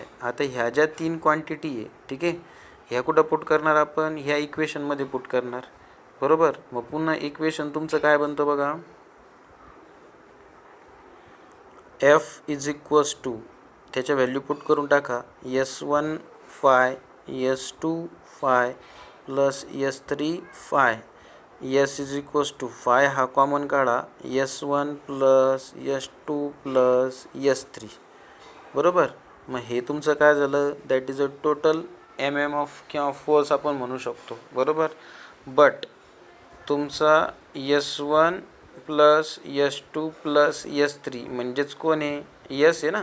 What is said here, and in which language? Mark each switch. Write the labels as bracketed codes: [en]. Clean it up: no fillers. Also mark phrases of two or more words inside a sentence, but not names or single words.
[mr] आता ह्या ज्या 3 क्वांटिटी आहे, ठीक आहे, ह्या कुठं पुट करणार आपण? ह्या इक्वेशनमध्ये पुट करणार, बरोबर. मग पुन्हा इक्वेशन तुमचं काय बनतं बघा, F त्याच्या व्हॅल्यू पुट करून टाका. S1 φ, S2 φ + S3 φ. S φ हा कॉमन काढा, S1 + S2 + S3, बरोबर. मग हे तुमचं काय झालं? [en] That is a total [mr] MMF किंवा फोर्स आपण म्हणू शकतो, बरोबर. बट तुमचा S1 प्लस S2 प्लस S3 म्हणजेच कोण आहे, यस आहे ना.